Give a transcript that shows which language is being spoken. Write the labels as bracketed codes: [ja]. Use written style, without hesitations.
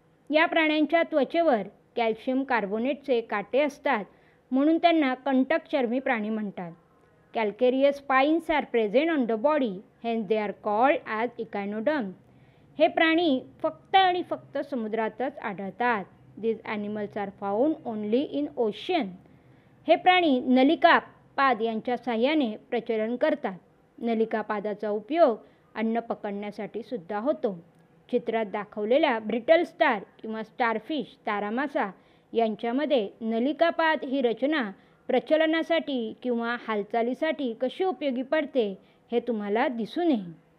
[mr] या प्राण्यांच्या त्वचेवर कॅल्शियम कार्बोनेटचे काटे असतात, म्हणून त्यांना कंटकचर्मी प्राणी म्हणतात. [en] Calcareous spines are present on the body, hence they are called as echinoderm. [mr] हे प्राणी फक्त आणि फक्त समुद्रातच आढळतात. [en] These animals are found only in ocean. [mr] हे प्राणी नलिकापाद यांच्या साहाय्याने प्रचलन करतात. नलिकापादाचा उपयोग अन्न पकडण्यासाठी सुद्धा होतो. चित्रात दाखवलेल्या ब्रिटल स्टार किंवा स्टारफिश, तारामासा यांच्यामध्ये नलिकापाद ही रचना प्रचलनासाठी किंवा हालचालीसाठी कशी उपयोगी पडते हे तुम्हाला दिसून येईल.